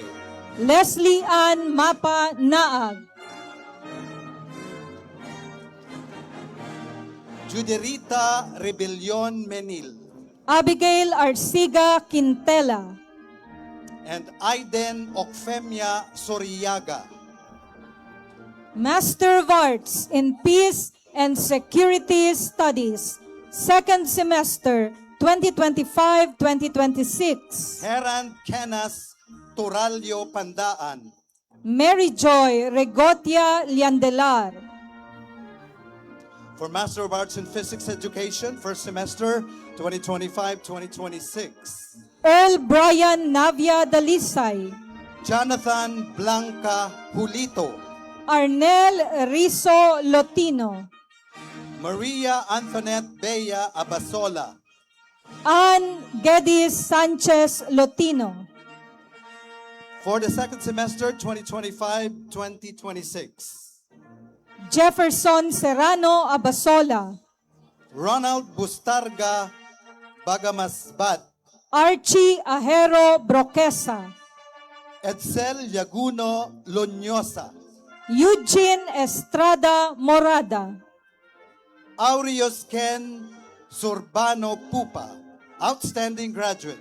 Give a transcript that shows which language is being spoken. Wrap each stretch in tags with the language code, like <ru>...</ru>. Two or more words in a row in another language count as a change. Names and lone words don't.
<en>Leslie Ann Mapa Naag, Juderita Rebellion Menil, Abigail Arciga Quintela, and Aiden Okfemia Soriaga. Master of Arts in Peace and Security Studies, second semester, 2025-2026. Heran Kenas Turalio Pandaan, Mary Joy Regotia Liandelar, for Master of Arts in Physics Education, first semester, 2025-2026. Earl Brian Navia Dalisay, Jonathan Blanca Julito, Arnel Rizo Lotino, Maria Antoinette Bea Abasola, Ann Gedis Sanchez Lotino, for the second semester, 2025-2026. Jefferson Serrano Abasola, Ronald Bustarga Bagamasbat, Archie Ahero Broquesa, Edsel Yaguno Loñosa, Eugene Estrada Morada, Aureus Ken Surbano Pupa, outstanding graduate.</en>